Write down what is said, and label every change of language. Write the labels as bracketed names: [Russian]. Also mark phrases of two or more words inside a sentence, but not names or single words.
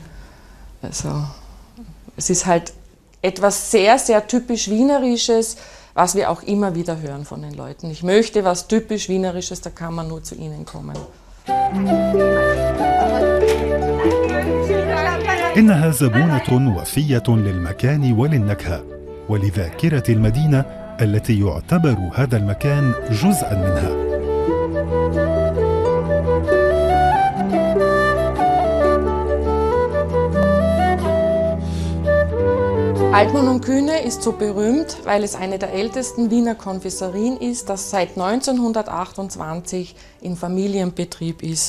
[German] Also es ist halt etwas sehr, sehr typisch Wienerisches, was wir auch immer wieder hören von den Leuten. Ich möchte was typisch Wienerisches, da kann man nur zu ihnen kommen. [Arabic] إنها زبونة وفية للمكان وللنكهة ولذاكرة المدينة التي يعتبر هذا المكان جزءا منها. [German] Altmann & Kühne ist so berühmt, weil es eine der ältesten Wiener Konfiserien ist, das seit 1928 in Familienbetrieb ist.